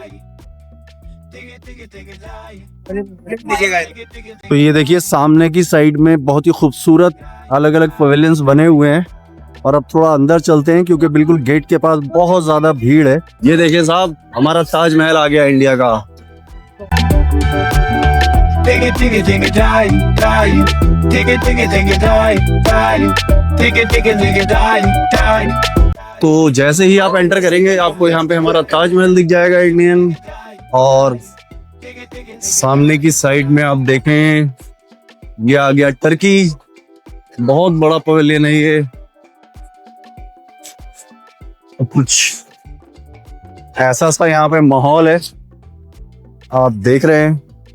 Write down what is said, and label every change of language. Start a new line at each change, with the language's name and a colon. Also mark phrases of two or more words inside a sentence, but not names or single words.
Hindi: तो ये देखिए सामने की साइड में बहुत ही खूबसूरत अलग अलग पवेलियंस बने हुए हैं, और अब थोड़ा अंदर चलते हैं क्योंकि बिल्कुल गेट के पास बहुत ज्यादा भीड़ है। ये देखिए साहब, हमारा ताजमहल आ गया इंडिया का। Digga digga digga die die, digga digga digga die die, digga digga digga die die. तो जैसे ही आप एंटर करेंगे आपको यहाँ पे हमारा ताजमहल दिख जाएगा इंडियन, और सामने की साइड में आप देखें ये आ गया टर्की। बहुत बड़ा पवेलियन है ये, कुछ ऐसा सा यहाँ पे माहौल है, आप देख रहे हैं।